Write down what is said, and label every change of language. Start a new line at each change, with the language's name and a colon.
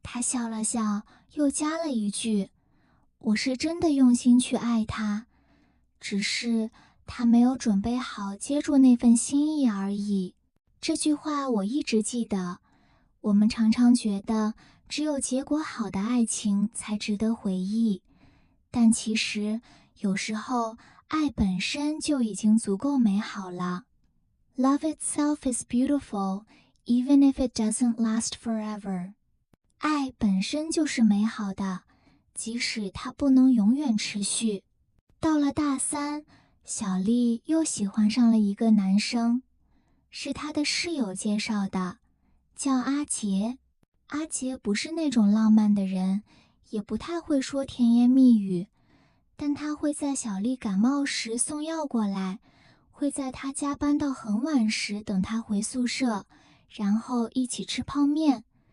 Chinese: 她笑了笑，又加了一句：“我是真的用心去爱他，只是他没有准备好接住那份心意而已。” 这句话我一直记得。我们常常觉得只有结果好的爱情才值得回忆，但其实有时候爱本身就已经足够美好了。
English: Love itself is beautiful, even if it doesn't last forever.
Chinese: 爱本身就是美好的，即使它不能永远持续。到了大3，小丽又喜欢上了一个男生，是她的室友介绍的，叫阿杰。阿杰不是那种浪漫的人，也不太会说甜言蜜语，但他会在小丽感冒时送药过来，会在她加班到很晚时等她回宿舍，然后一起吃泡面。